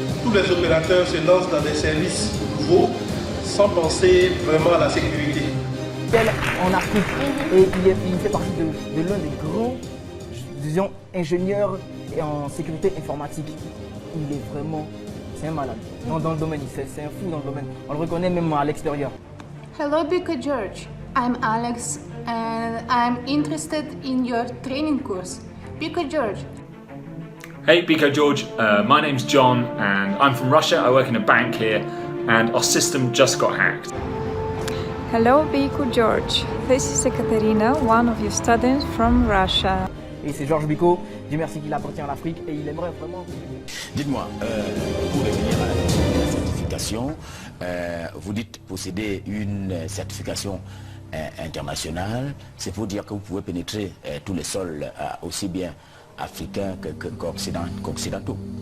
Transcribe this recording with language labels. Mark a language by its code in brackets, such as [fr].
[fr] Tous les opérateurs se lancent dans des services nouveaux sans penser vraiment à la sécurité. En Afrique, et il fait partie de l'un des grands, disons, ingénieurs en sécurité informatique. Il est vraiment, c'est un malade dans le domaine, c'est un fou dans le domaine. On le reconnaît même à l'extérieur. [en] Hello, Bicot George. I'm Alex and I'm interested in your training course. Bicot George. Hey, Bicot George. My name's John and I'm from Russia. I work in a bank here and our system just got hacked. Hello, Bicot George. This is Ekaterina, one of your students from Russia. [fr] Et c'est Georges Bicot. Dieu merci qu'il appartient à l'Afrique et il aimerait vraiment... Dites-moi, pour revenir à la certification, vous dites posséder une certification international, c'est pour dire que vous pouvez pénétrer tous les sols aussi bien africains qu'occidentaux.